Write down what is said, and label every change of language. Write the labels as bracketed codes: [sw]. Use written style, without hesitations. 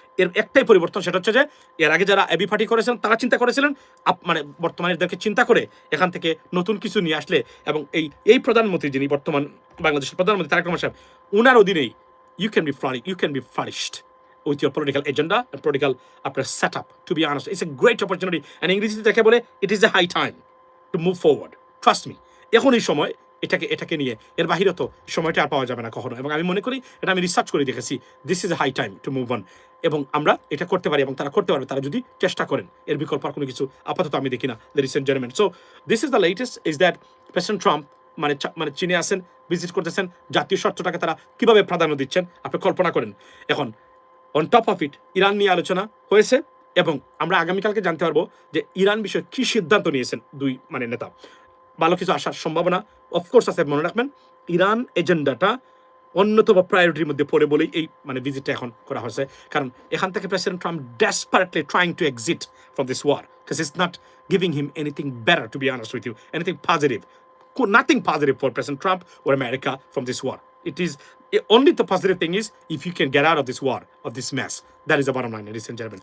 [bn] এর একটাই পরিবর্তন, সেটা হচ্ছে যে এর আগে যারা এবি পার্টি করেছিলেন তারা চিন্তা করেছিলেন মানে বর্তমানে এদেরকে চিন্তা করে এখান থেকে নতুন কিছু নিয়ে আসলে, এবং এই প্রধানমন্ত্রী যিনি বর্তমান বাংলাদেশের প্রধানমন্ত্রী তারেক রহমান সাহেব, উনার অধীনেই [en] you can be flourished with your political agenda and political [bn] আপনার setup. [en] To be honest, it's a great opportunity. And [bn] ইংরেজিতে যাকে বলে [en] it is a high time to move forward. Trust me. [bn] এখন এই সময় এটাকে নিয়ে, এর বাহিরে তো সময়টা আর পাওয়া যাবে না কখনো। এবং আমি মনে করি, এটা আমি রিসার্চ করে দেখেছি, [en] This is a high time to move on. [bn] এবং আমরা এটা করতে পারি, এবং তারা করতে পারবে, তারা যদি চেষ্টা করেন। এর বিকল্প আর কোনো কিছু আপাতত আমি দেখি না, ladies and gentleman. [en] so this is the latest, is that [bn] president Trump মানে চীনে আসেন, ভিজিট করতেছেন, জাতীয় স্বার্থটাকে তারা কিভাবে প্রাধান্য দিচ্ছেন আপনি কল্পনা করেন। এখন [en] on top of it [bn] Iran নিয়ে আলোচনা হয়েছে, এবং আমরা আগামীকালকে জানতে পারবো যে ইরান বিষয়ে কি সিদ্ধান্ত নিয়েছেন দুই নেতা। ভালো কিছু আসার সম্ভাবনা অফকোর্স আছে। মনে রাখবেন, ইরান এজেন্ডাটা অন্যতম প্রায়োরিটির মধ্যে পড়ে বলেই এই ভিজিটটা এখন করা হয়েছে। কারণ এখান থেকে [en] President Trump desperately trying to exit from this war, because it's not giving him anything better, to be honest with you, anything positive. Nothing positive for President Trump or America from this war. It is only the positive thing is if you can get out of this war, of this mess. That is the bottom line, ladies and gentlemen.